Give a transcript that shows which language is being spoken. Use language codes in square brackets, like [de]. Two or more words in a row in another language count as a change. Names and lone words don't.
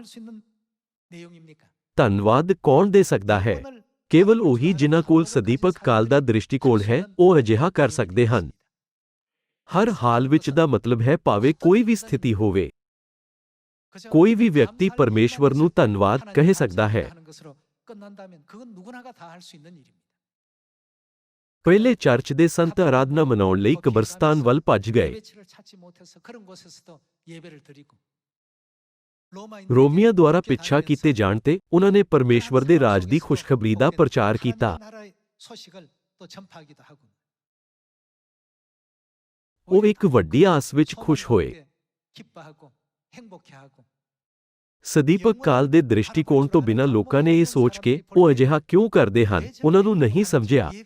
[pa] ਧੰਨਵਾਦ ਕੌਣ ਦੇ ਸਕਦਾ ਹੈ? ਕੇਵਲ ਉਹੀ ਜਿਨ੍ਹਾਂ ਕੋਲ ਸਦੀਪਕ ਕਾਲ ਦਾ ਦ੍ਰਿਸ਼ਟੀਕੋਣ ਹੈ, ਉਹ ਅਜਿਹਾ ਕਰ ਸਕਦੇ ਹਨ। ਹਰ ਹਾਲ ਵਿੱਚ ਦਾ ਮਤਲਬ ਹੈ ਭਾਵੇਂ ਕੋਈ ਵੀ ਸਥਿਤੀ ਹੋਵੇ। [ko] 그저 [pa] ਕੋਈ ਵੀ ਵਿਅਕਤੀ [ko] 감사할 [pa] ਪਰਮੇਸ਼ਵਰ ਨੂੰ [ko] 일만 [pa] ਧੰਨਵਾਦ [ko] 있어서 [pa] ਕਹਿ [ko] 하나님을 [pa] ਸਕਦਾ ਹੈ। [ko] 감사하는 것으로 끝난다면 그건 누구나가 다 할 수 있는 일입니다. [pa] ਪਹਿਲੇ ਚਰਚ ਦੇ ਸੰਤ ਆਰਾਧਨਾ ਮਨਾਉਣ ਲਈ ਕਬਰਸਤਾਨ ਵੱਲ ਭੱਜ ਗਏ। [ko] 예배치를 찾지 못해서 그런 곳에서도 예배를 드리고 [pa] ਰੋਮੀਆਂ ਦੁਆਰਾ ਪਿੱਛਾ ਕੀਤੇ ਜਾਣ ਤੇ ਉਹਨਾਂ ਨੇ ਪਰਮੇਸ਼ਵਰ ਦੇ ਰਾਜ ਦੀ ਖੁਸ਼ਖਬਰੀ ਦਾ ਪ੍ਰਚਾਰ ਕੀਤਾ। ਉਹ ਇੱਕ ਵੱਡੀ ਆਸ ਵਿੱਚ ਖੁਸ਼ ਹੋਏ। ਸਦੀਪਕ ਕਾਲ ਦੇ ਦ੍ਰਿਸ਼ਟੀਕੋਣ ਤੋਂ ਬਿਨਾਂ ਲੋਕਾਂ ਨੇ ਇਹ ਸੋਚ ਕੇ ਉਹ ਅਜਿਹਾ ਕਿਉਂ ਕਰਦੇ ਹਨ, ਉਹਨਾਂ ਨੂੰ ਨਹੀਂ ਸਮਝਿਆ।